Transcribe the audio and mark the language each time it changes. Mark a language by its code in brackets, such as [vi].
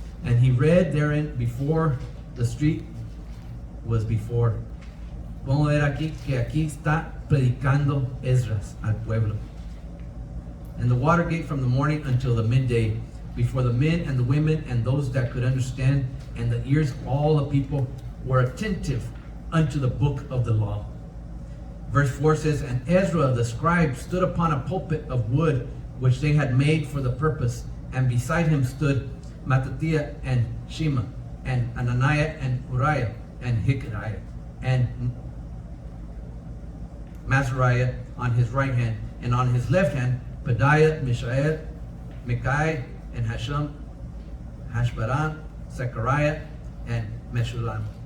[en] And he read therein before the street was before. [es] Vamos a ver aquí que aquí está predicando Esdras al pueblo. [en] And the water gate from the morning until the midday, before the men and the women and those that could understand, and the ears of all the people were attentive unto the book of the law. Verse 4 says, And Ezra the scribe stood upon a pulpit of wood, which they had made for the purpose, and beside him stood Mattithiah and Shema, and Ananiah and Uriah and Hilkiah, and Mazariah on his right hand, and on his left hand Pedaiah, Mishael, Micaiah, and Hashum, Hashbaran, Zechariah, and Meshullam.